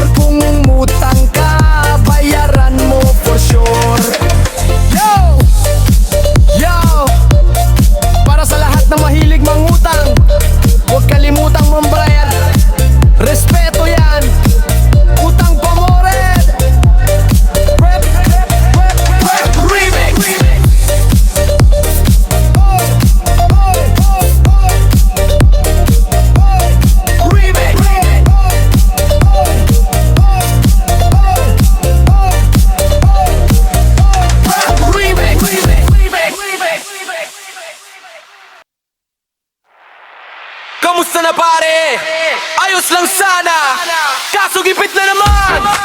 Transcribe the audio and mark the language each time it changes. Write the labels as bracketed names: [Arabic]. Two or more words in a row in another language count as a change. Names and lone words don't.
[Filipino] Kung umutang ka, bayaran mo [English] for sure. Yo! Yo! [Filipino] Para sa lahat na mahilig mangutang, huwag kalimutang mambayad. Respeto yan. Utang pamored. [English] Rap, rap, rap, rap, remix. Remix. [Filipino] Kamusta na pare? Ayos lang sana, kaso gipit na naman.